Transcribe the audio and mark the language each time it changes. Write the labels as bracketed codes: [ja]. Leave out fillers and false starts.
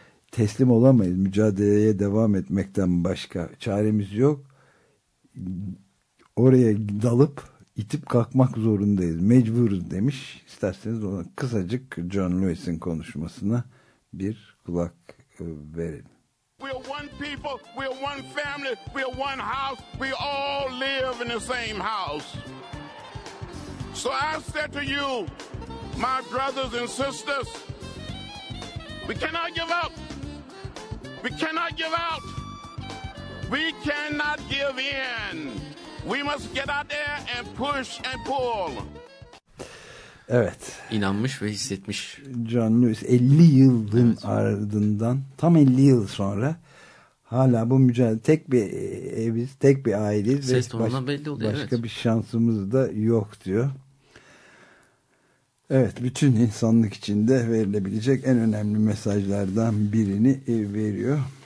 [tr] Teslim olamayız, mücadeleye devam etmekten başka çaremiz yok. Oraya dalıp itip kalkmak zorundayız, mecburuz demiş. İsterseniz ona kısacık John Lewis'in konuşmasına bir kulak verin. [en] We are one people, we are one family, we are one house, we all live in the same house. So I said to you, my brothers and sisters, we cannot give up. We cannot give out. We cannot give in. We must get out there and push and pull. [tr] Evet. İnanmış ve hissetmiş. John Lewis 50 yılın ardından, tam 50 yıl sonra hala bu mücadele, tek bir eviz, tek bir aileyiz. Ses tonundan belli oluyor. Başka evet. Bir şansımız da yok diyor. Evet, bütün insanlık içinde verilebilecek en önemli mesajlardan birini veriyor.